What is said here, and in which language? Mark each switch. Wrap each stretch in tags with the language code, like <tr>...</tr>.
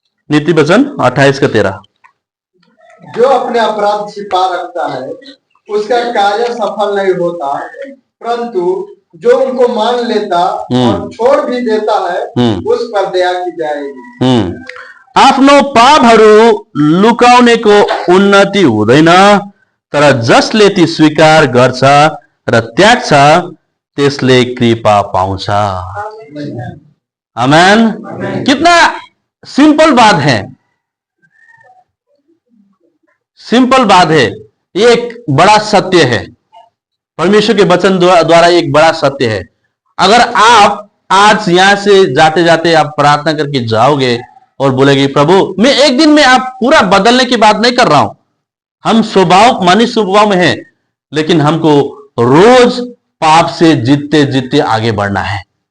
<hi>नीति वचन 28 का 13। जो अपने अपराध छिपा रखता है उसका कार्य सफल नहीं होता, परंतु जो उनको मान लेता और छोड़ भी देता है उस पर दया की जाएगी।</hi> <ne>आफ्नो पापहरू लुकाउनेको उन्नति हुँदैन, तर जसले ती स्वीकार गर्छ र त्याग्छ त्यसले कृपा पाउँछ। आमेन।</ne> <hi>कितना सिंपल बात है, सिंपल बात है। ये एक बड़ा सत्य है, परमेश्वर के वचन द्वारा एक बड़ा सत्य है। अगर आप आज यहां से जाते जाते आप प्रार्थना करके जाओगे और बोलेगे प्रभु मैं एक दिन में आप पूरा बदलने की बात नहीं कर रहा हूं, हम स्वभाव मनुष्य स्वभाव में हैं, लेकिन हमको रोज पाप से जीतते जीतते आगे बढ़ना है।</hi>